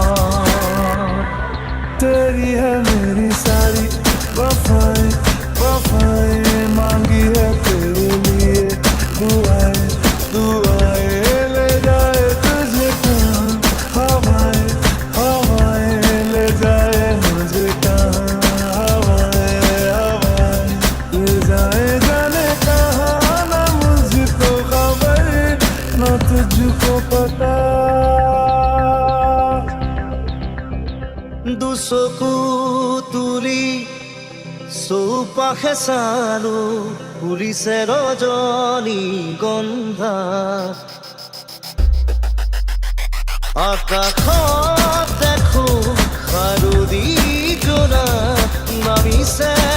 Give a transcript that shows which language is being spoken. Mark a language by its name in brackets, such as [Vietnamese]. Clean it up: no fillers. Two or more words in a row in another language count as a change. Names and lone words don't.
[Hindi] तेरी है मेरी सारी वफाएं वफाएं मांगी है तेरे लिए दुआएं दुआएं ले जाए तुझे कहाँ हवाएं हवाएं ले जाए मुझे कहाँ हवाएं हवाएं ले जाए जाने कहाँ ना मुझको खबर ना तुझको पता [Assamese] দুচকু তুলি চৌপাশে চালো ফুলিছে ৰজনী গন্ধা আকাশত দেখো শাৰদী জোনা নামিছে